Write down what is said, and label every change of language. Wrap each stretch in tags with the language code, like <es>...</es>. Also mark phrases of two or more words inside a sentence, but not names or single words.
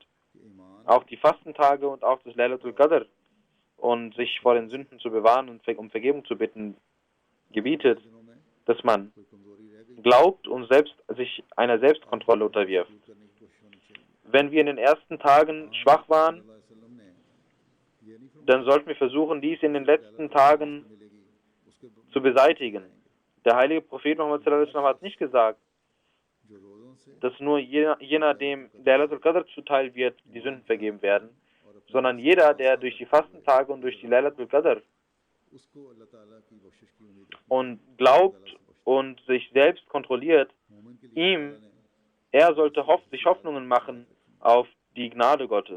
<de>Auch die Fastentage und auch das Laylatul Qadr und sich vor den Sünden zu bewahren und um Vergebung zu bitten, gebietet, dass man glaubt und sich einer Selbstkontrolle unterwirft. Wenn wir in den ersten Tagen schwach waren, dann sollten wir versuchen, dies in den letzten Tagen zu beseitigen. Der heilige Prophet Muhammad</de> <ar>صلى الله عليه وسلم</ar> <de>hat nicht gesagt, dass nur jener, dem Laylatul Qadr zuteil wird, die Sünden vergeben werden, sondern jeder, der durch die Fastentage und durch die Laylatul Qadr und glaubt und sich selbst kontrolliert, er sollte sich Hoffnungen machen auf die Gnade Gottes.</de>